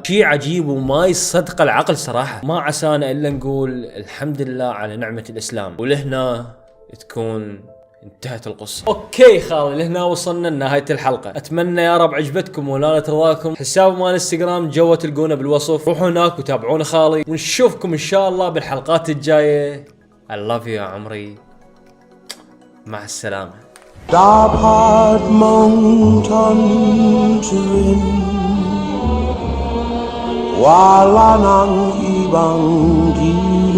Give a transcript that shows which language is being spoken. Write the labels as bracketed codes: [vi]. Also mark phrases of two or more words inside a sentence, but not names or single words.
[ar] شيء عجيب وما يصدق العقل صراحة. ما عسانا الا نقول الحمد لله على نعمة الاسلام. ولهنا تكون انتهت القصة. اوكي خالي، لهنا وصلنا لنهاية الحلقة. اتمنى يا رب عجبتكم ونالت رضاكم. حساب مال انستغرام جوا تلقونه بالوصف، روحوا هناك وتابعونا خالي، ونشوفكم ان شاء الله بالحلقات الجاية. [en] I love you [ar] يا عمري، مع السلامة. [tl] Dapat mengtantuin wala nang ibang di